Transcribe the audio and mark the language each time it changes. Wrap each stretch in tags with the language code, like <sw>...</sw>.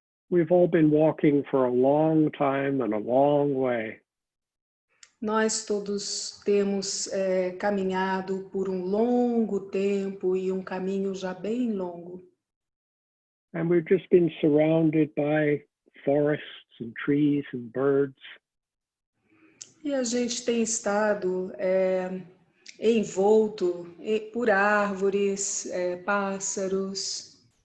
<en>we've all been walking for a long time and a long way.</en> <pt>Nós todos temos caminhado por um longo tempo e um caminho já bem longo.</pt> <en>And we've just been surrounded by forests and trees and birds.</en> <pt>E a gente tem estado envolto por árvores, pássaros,</pt>